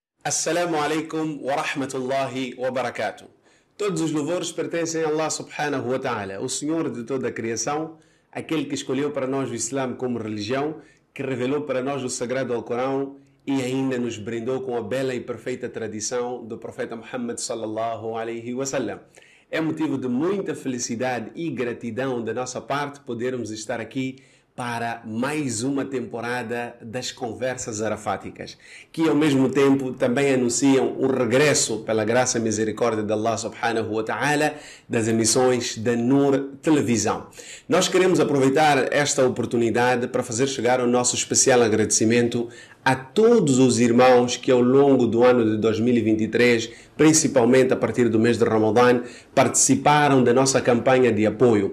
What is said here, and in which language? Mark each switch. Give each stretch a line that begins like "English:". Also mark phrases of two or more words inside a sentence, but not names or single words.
Arabic: السلام عليكم ورحمة الله وبركاته.
Portuguese: Todos os louvores pertencem a
Arabic: الله سبحانه وتعالى,
Portuguese: o Senhor de toda a criação, aquele que escolheu para nós o Islã como religião, que revelou para nós o sagrado Alcorão e ainda nos brindou com a bela e perfeita tradição do profeta Muhammad
Arabic: صلى الله عليه وسلم.
Portuguese: É motivo de muita felicidade e gratidão da nossa parte podermos estar aqui para mais uma temporada das Conversas Arafáticas, que ao mesmo tempo também anunciam o regresso, pela graça e misericórdia de
Arabic: الله سبحانه وتعالى,
Portuguese: das emissões da Nur Televisão. Nós queremos aproveitar esta oportunidade para fazer chegar o nosso especial agradecimento a todos os irmãos que ao longo do ano de 2023, principalmente a partir do mês de Ramadã, participaram da nossa campanha de apoio.